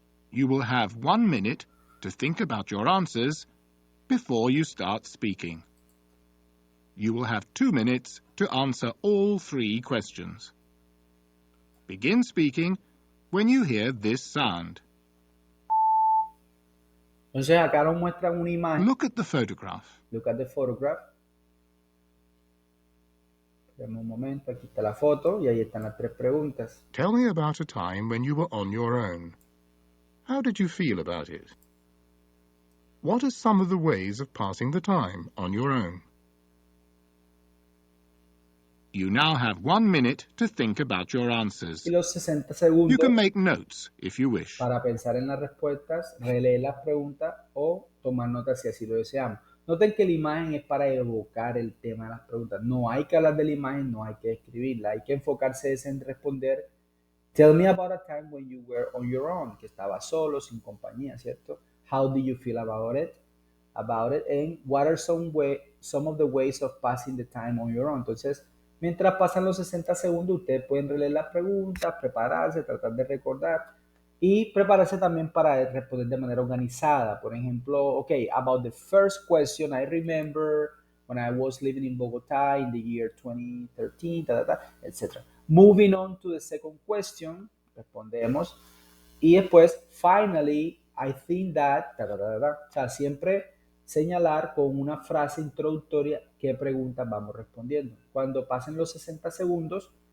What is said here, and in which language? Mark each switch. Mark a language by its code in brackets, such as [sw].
[en] You will have 1 minute to think about your answers before you start speaking. You will have 2 minutes to answer all three questions. Begin speaking when you hear this sound. [es] Entonces, acá nos muestran una imagen. [en] Look at the photograph. Look at the photograph. [es] Dame un momento, aquí está la foto y ahí están las tres preguntas. [en] Tell me about a time when you were on your own. How did you feel about it? What are some of the ways of passing the time on your own? You now have 1 minute to think about your answers. [es] Y los 60 [en] You can [es] segundos [en] make notes if you wish. [es] para pensar en las respuestas, releer las preguntas o tomar notas si así lo deseamos. Noten que la imagen es para evocar el tema de las preguntas. No hay que hablar de la imagen, no hay que escribirla. Hay que enfocarse en responder. [en] Tell me about a time when you were on your own, [es] que estaba solo, sin compañía, ¿cierto? [en] How did you feel about it? And what are some of the ways of passing the time on your own? [es] Entonces, mientras pasan los 60 segundos, ustedes pueden releer las preguntas, prepararse, tratar de recordar y prepararse también para responder de manera organizada. Por ejemplo, [en] okay, about the first question, I remember when I was living in Bogotá in the year 2013, etc. Moving on to the second question, [es] respondemos. Y después, [en] finally, I think that, [es] o sea, siempre señalar con una frase introductoria qué preguntas vamos respondiendo. Cuando pasen los 60 segundos,